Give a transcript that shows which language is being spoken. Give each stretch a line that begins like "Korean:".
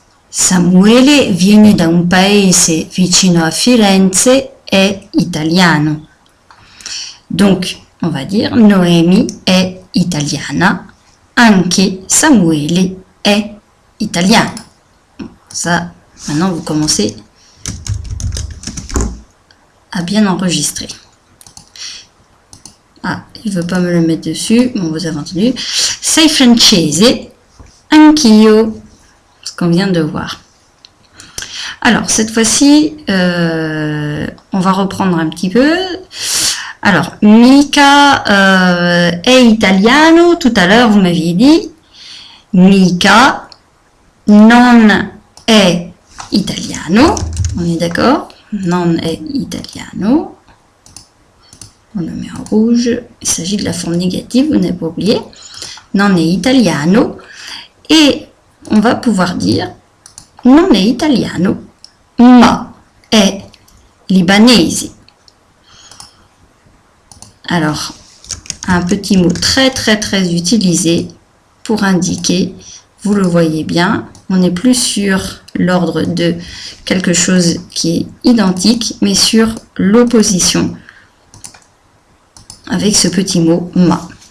Italian: Samuele viene da un paese vicino a Firenze, è italiano.
French: Donc, on va dire
Italian: Noemi è italiana, anche Samuele è italiano.
French: Ça, maintenant vous commencez à bien enregistrer. Ah, il ne veut pas me le mettre dessus, bon, vous avez entendu.
Italian: Sei francese, anch'io,
French: ce qu'on vient de voir. Alors, cette fois-ci, on va reprendre un petit peu. Alors,
Italian: Mica è italiano,
French: tout à l'heure vous m'aviez dit.
Italian: Mica non è italiano,
French: on est d'accord?
Italian: Non è italiano.
French: On le met en rouge. Il s'agit de la forme négative, vous n'avez pas oublié.
Italian: Non è italiano.
French: Et on va pouvoir dire
Italian: non è italiano, ma è libanese.
French: Alors, un petit mot très utilisé pour indiquer, vous le voyez bien, on n'est plus sur l'ordre de quelque chose qui est identique, mais sur l'opposition avec ce petit mot ma.